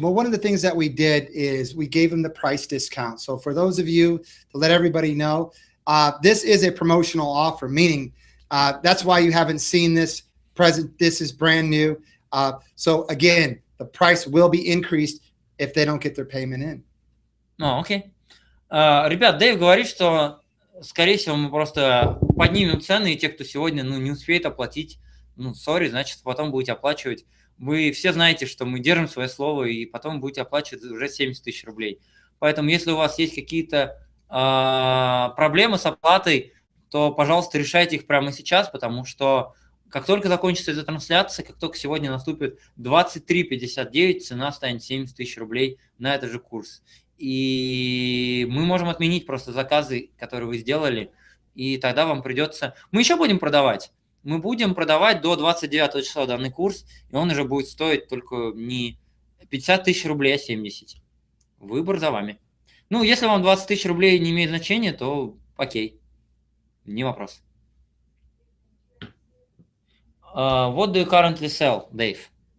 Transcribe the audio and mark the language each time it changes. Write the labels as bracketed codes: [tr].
[en] Well, one of the things that we did is we gave them the price discount. So for those of you, to let everybody know, this is a promotional offer, meaning that's why you haven't seen this present. This is brand new. So again, the price will be increased if they don't get their payment in. [ru] Окей. Ребят, Дэйв говорит, что, скорее всего, мы просто поднимем цены, и те, кто сегодня не успеет оплатить, сори, значит, потом будете оплачивать. Вы все знаете, что мы держим свое слово, и потом будете оплачивать уже 70 000 рублей. Поэтому, если у вас есть какие-то проблемы с оплатой, то, пожалуйста, решайте их прямо сейчас, потому что как только закончится эта трансляция, как только сегодня наступит 23:59, цена станет 70 000 рублей на этот же курс. И мы можем отменить просто заказы, которые вы сделали, и тогда вам придется... Мы еще будем продавать. Мы будем продавать до 29 числа данный курс, и он уже будет стоить только не 50 000 рублей, а 70. Выбор за вами. Если вам 20 000 рублей не имеет значения, то окей, не вопрос. [en] What do you currently sell, Dave?